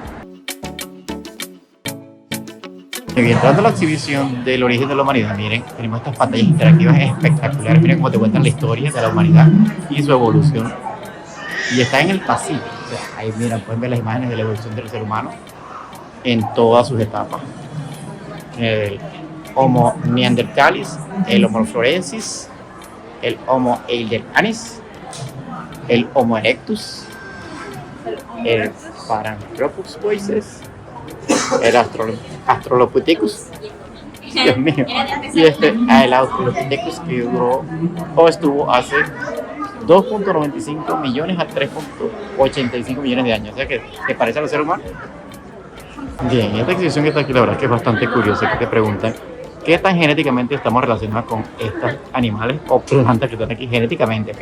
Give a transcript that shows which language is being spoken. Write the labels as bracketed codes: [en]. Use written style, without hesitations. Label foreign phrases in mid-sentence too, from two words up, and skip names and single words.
[es] Bien, entrando a la exhibición del origen de la humanidad, miren, tenemos estas pantallas interactivas espectaculares, miren cómo te cuentan la historia de la humanidad y su evolución. Y está en el Pacífico, o sea, ahí miren, pueden ver las imágenes de la evolución del ser humano en todas sus etapas. El Homo neanderthalis, el Homo florensis, el Homo heidelbergensis, el Homo erectus, el Paranthropus boisés, el Australopithecus, Dios mío, y el Australopithecus que duró o estuvo hace 2.95 millones a 3.85 millones de años, o sea que parece a los seres humanos. Bien, esta exhibición que está aquí la verdad es que es bastante curiosa, que te preguntan qué tan genéticamente estamos relacionados con estos animales o plantas que están aquí genéticamente, ¿okay?